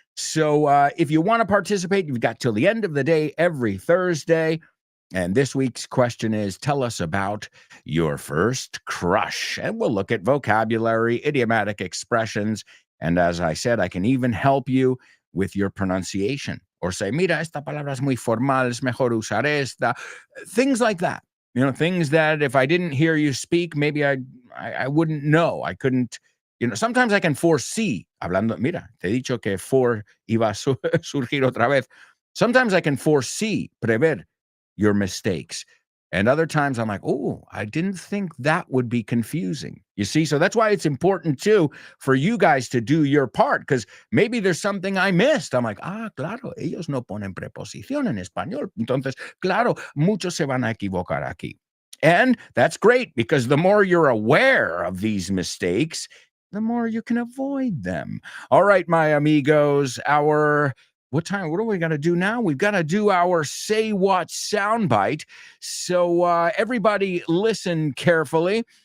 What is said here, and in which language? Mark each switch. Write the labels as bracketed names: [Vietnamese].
[English] So if you want to participate, you've got till the end of the day every Thursday. And this week's question is, tell us about your first crush. And we'll look at vocabulary, idiomatic expressions. And as I said, I can even help you with your pronunciation. [Spanish] Or say, mira, esta palabra es muy formal, es mejor usar esta. [English] Things like that. Things that if I didn't hear you speak, maybe I wouldn't know. I couldn't, sometimes I can foresee. [Spanish] Hablando, mira, te he dicho que for iba a surgir otra vez. [English] Sometimes I can foresee, prever your mistakes. And other times I'm like, oh, I didn't think that would be confusing. You see? So that's why it's important, too, for you guys to do your part, because maybe there's something I missed. [Spanish] I'm like, claro, ellos no ponen preposición en español. Entonces, claro, muchos se van a equivocar aquí. [English] And that's great, because the more you're aware of these mistakes, the more you can avoid them. All right, my amigos, what are we going to do now? We've got to do our Say What soundbite. So everybody listen carefully.